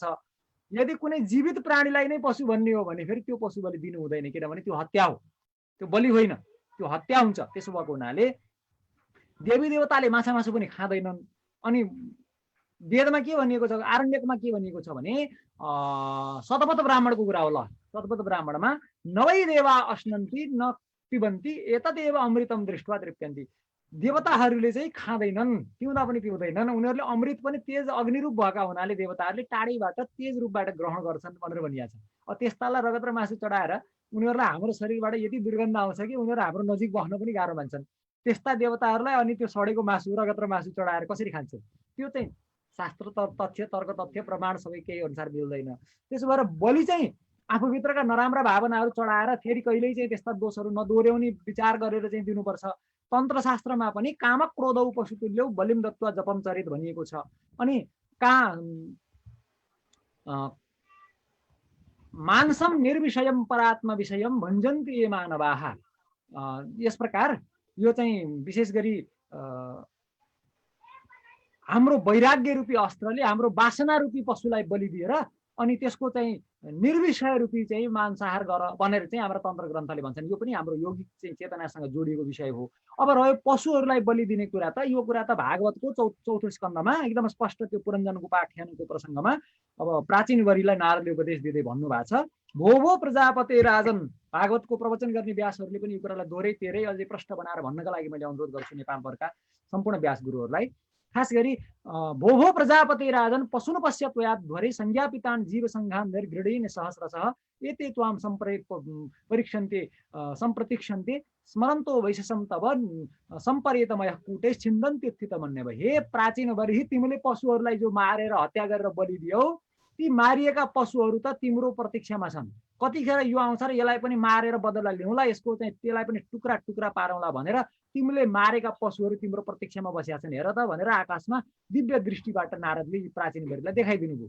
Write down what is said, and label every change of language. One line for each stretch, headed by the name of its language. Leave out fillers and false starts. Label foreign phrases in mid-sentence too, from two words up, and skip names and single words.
Nepali: यदि कुनै जीवित प्राणीलाई नै पशु भन्ने हो भने फेरि त्यो पशु बलि दिनु हुँदैन, किनभने त्यो हत्या हो, त्यो बलि होइन, त्यो हत्या हुन्छ। त्यसो भएको हुनाले देवी देवताले माछा मासु पनि खाँदैनन्। अनि वेदमा के भनिएको छ, आरण्यकमा के भनिएको छ भने शतपथ ब्राह्मणको कुरा हो। ल शतपथ ब्राह्मणमा
Sanskrit: नवै देवा अश्नन्ति न पिबन्ति एतदेव अमृतम दृष्ट्वा तृप्यन्ति।
Nepali: देवताहरूले चाहिँ खाँदैनन्, पिउँदा पनि पिउँदैनन्। उनीहरूले अमृत पनि तेज अग्निरूप भएका हुनाले देवताहरूले टाढीबाट तेज रूपबाट ग्रहण गर्छन् भनेर भनिएको छ। त्यस्तालाई रगत र मासु चढाएर उनीहरूलाई हाम्रो शरीरबाट यति दुर्गन्ध आउँछ कि उनीहरू हाम्रो नजिक बस्न पनि गाह्रो मान्छन्। त्यस्ता देवताहरूलाई अनि त्यो सडेको मासु, रगत र मासु चढाएर कसरी खान्छन्? त्यो चाहिँ शास्त्र तथ्य, तर्क तथ्य, प्रमाण सबै केही अनुसार मिल्दैन। त्यसो भएर बलि चाहिँ आफूभित्रका नराम्रा भावनाहरू चढाएर फेरि कहिल्यै चाहिँ त्यस्ता दोषहरू नदोहोऱ्याउने विचार गरेर चाहिँ दिनुपर्छ। तन्त्रशास्त्रमा पनि
Sanskrit: कामक क्रोधौ पशुतुल्यौ बलिम दत्वा जपम चरित
Nepali: भनिएको छ।
Sanskrit: अनि मानसम निर्विषयम परात्म विषयम भञ्जन्ति ये मानवाः।
Nepali: यस प्रकार यो चाहिँ विशेष गरी हाम्रो वैराग्य रूपी अस्त्रले हाम्रो वासना रूपी पशुलाई बलि दिएर अनि त्यसको चाहिँ निर्विषय रूपी चाहिँ मांसाहार गर भनेर चाहिँ हाम्रो तन्त्र ग्रन्थले भन्छन्। यो पनि हाम्रो यौगिक चाहिँ चेतनासँग जोडिएको विषय हो। अब रह्यो पशुहरूलाई बलि दिने कुरा त, यो कुरा त भागवतको चौथो स्कन्धमा एकदम स्पष्ट त्यो पुरञ्जनको उपाख्यानको प्रसङ्गमा अब प्राचीन वरिलाई नारदले उपदेश दिँदै भन्नुभएको छ।
Sanskrit: भो भो प्रजापते राजन।
Nepali: भागवतको प्रवचन गर्ने व्यासहरूले पनि यो कुरालाई दोहोरै तेरै अझै प्रष्ट बनाएर भन्नका लागि मैले अनुरोध गर्छु नेपालभरका सम्पूर्ण व्यास गुरुहरूलाई। खास गरी
Sanskrit: भो भो प्रजापते राजन पशुन पश्य त्वयात् ध्वरे संज्ञापितान् जीव संघान् निर्घृणेन सहस्रशः एते त्वां परीक्षन्ते सम्प्रतीक्षन्ते स्मरन्तो वैशसं तव सम्परेतमयः कूटे छिन्दन्ति स्थितमन्यव।
Nepali: हे प्राचीन वरिहि, तिमीले पशुहरूलाई जो मारेर हत्या गरेर बलि दियौ, ती मारिएका पशुहरू त तिम्रो प्रतीक्षामा छन्। कतिखेर यो आउँछ र यसलाई पनि मारेर बदला ल्याउँला, यसको चाहिँ त्यसलाई पनि टुक्रा टुक्रा पारौँला भनेर तिमीले मारेका पशुहरू तिम्रो प्रतीक्षामा बसेका छन्, हेर त भनेर आकाशमा दिव्य दृष्टिबाट नारदले प्राचीन वरिलाई देखाइदिनु भयो।